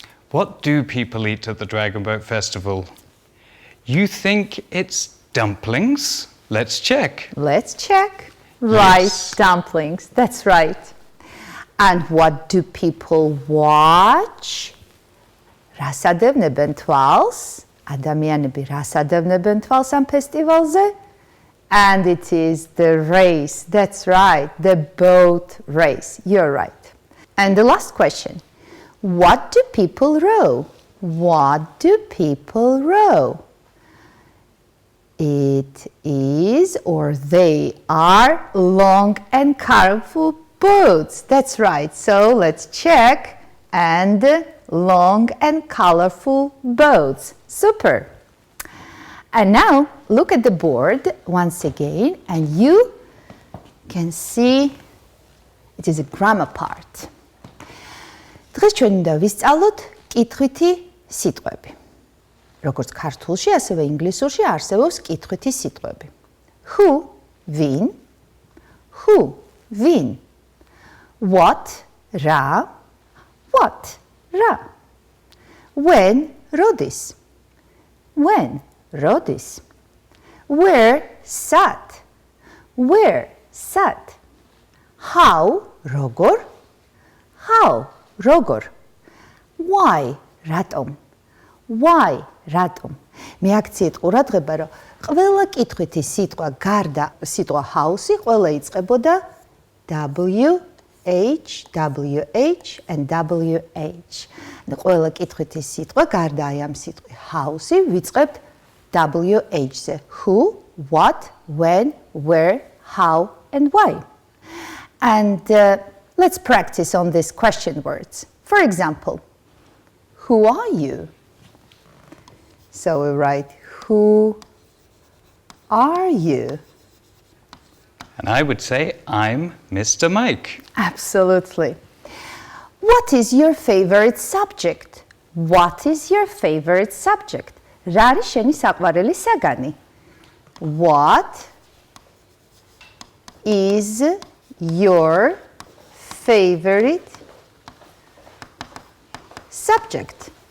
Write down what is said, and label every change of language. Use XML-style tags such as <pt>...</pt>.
<en>What do people eat at the Dragon Boat Festival? You think it's dumplings? Let's check. Let's check. Right, Yes. dumplings, that's right. And what do people watch?</en> <ka>რას ადევნებენ თვალს? ადამიანები რას ადევნებენ თვალს ამ ფესტივალზე?</ka> <en>And it is the race. That's right, the boat race. You're right. And the last question. What do people row? What do people row? It is, or they are, long and colorful boats. That's right. So let's check. And long and colorful boats. Super. And now look at the board once again, and you can see it is a grammar part.</en> <ka>დღეს ჩვენ უნდა ვისწავლოთ კითხვითი სიტყვები. როგორც ქართულში, ასევე ინგლისურში არსებობს კითხვითი სიტყვები.</ka> <en>Who,</en> <ka>ვინ? Who, ვინ?</ka> <en>What,</en> <ka>რა? What, რა?</ka> <en>When,</en> <ka>როდის? When, როდის?</ka> <en>Where,</en> <ka>სად? Where, სად?</ka> <en>How,</en> <ka>როგორ? How, როგორ?</ka> <en>Why,</en> <ka>რატომ? Why, რატომ? მე აქციეთ ყურადღება, რომ ყველა კითხვითი სიტყვა გარდა სიტყვა house-ი ყველა იწყებოდა WH, WH and WH. ყველა კითხვითი სიტყვა გარდა აი ამ სიტყვი house-ი ვიწყებთ WH-ზე.</ka> <en>Who, what, when, where, how and why. And let's practice on these question words. For example, who are you? So we write, who are you? And I would say, I'm Mr. Mike. Absolutely. What is your favorite subject? What is your favorite subject?</en> <ka>რა არის შენი საყვარელი საგანი?</ka> <en>What is your favorite subject?</en>